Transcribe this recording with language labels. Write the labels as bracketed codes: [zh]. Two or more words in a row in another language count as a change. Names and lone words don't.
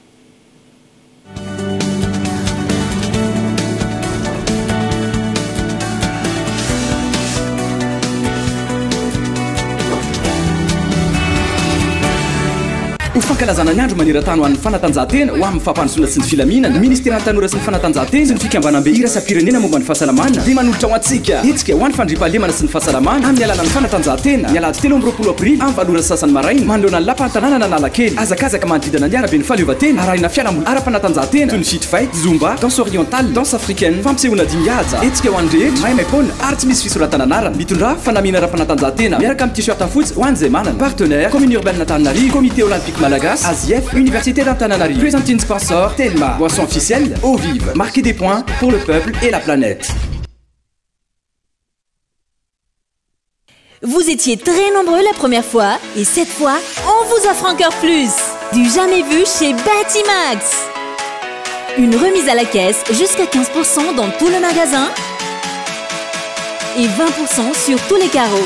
[mg] Fankalazana ny andro maneran-tany ho an'ny fanatanjahantena ho amin'ny fampandrosoana sy ny filaminana ministera tanora sy ny fanatanjahantena sy ny fikambanam-be irasapirenena momba ny fahasalamana dia manolotra ho antsika hetsika ho an'ny fandriam-pahalemana sy ny fahasalamana amin'ny alalan'ny fanatanjahantena ny alahady 13 aprily amin'ny valora sasany maraina manoloana ny lapantanàna nanalakely azakazaka manodidina ny arabe ny fahaleovatena arahina fialamboly ara-panatanjahantena toy ny [en] street fight [mg] zumba [fr] danse orientale danse africaine [mg] fampisehoana dimihaja hetsika ho an'ny rehetra mahay maipona ary tsy misy fisoratana anarana mitondra fanamina ara-panatanjahantena miaraka amin'ny t-shirt fotsy ho an'izay manana [fr] partenaire commune urbaine Antananarivo comité olympique Malagasy ASIF Université d'Antananarivo présenté une sponsor Telma boisson officielle eau vive marquez des points pour le peuple et la planète. Vous étiez très nombreux la première fois et cette fois, on vous offre encore plus. Du jamais vu chez Batimax. Une remise à la caisse jusqu'à 15% dans tout le magasin et 20% sur tous les carreaux.